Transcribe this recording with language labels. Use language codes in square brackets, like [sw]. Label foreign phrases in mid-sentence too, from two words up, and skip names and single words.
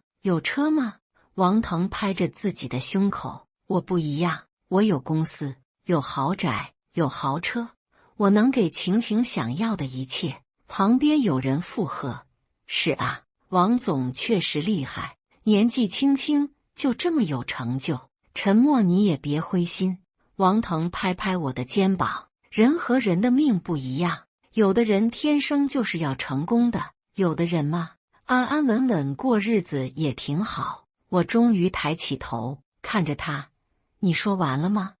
[zh] 有車嗎？王騰拍着自己的胸口。我不一樣，我有公司，有豪宅，有豪車，我能給晴晴想要的一切。旁邊有人附和：“是啊，王總確實厲害，年紀輕輕就這麼有成就。” 沉默，你也別灰心。王騰拍拍我的肩膀：“人和人的命不一樣，有的人天生就是要成功的，有的人嘛，安安穩穩過日子也挺好。” 我終於抬起頭，看着他：“你說完了嗎？